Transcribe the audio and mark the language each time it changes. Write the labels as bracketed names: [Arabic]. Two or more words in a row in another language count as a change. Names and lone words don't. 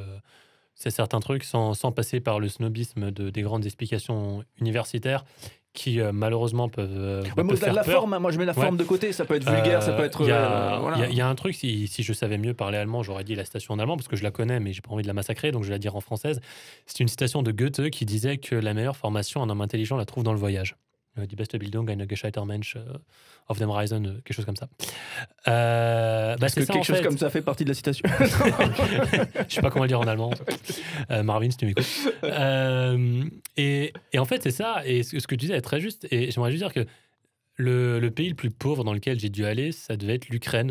[French] C'est certains trucs sans passer par le snobisme des grandes explications universitaires qui malheureusement peuvent faire la peur. Forme, moi je mets la forme de côté, ça peut être vulgaire, ça peut être... Il y a un truc, si je savais mieux parler allemand, j'aurais dit la citation en allemand, parce que je la connais, mais j'ai pas envie de la massacrer, donc je vais la dire en française. C'est une citation de Goethe qui disait que la meilleure formation, un homme intelligent la trouve dans le voyage. [German] Die beste Bildung, ein gescheiter Mensch auf dem Reisen, [French] quelque chose comme ça. Est-ce que quelque chose comme ça fait partie de la citation? Je sais pas comment le dire en allemand. Marvin, si tu m'écoutes. Et en fait, c'est ça. Et ce que tu disais est très juste. Et j'aimerais juste dire que le pays le plus pauvre dans lequel j'ai dû aller, ça devait être l'Ukraine.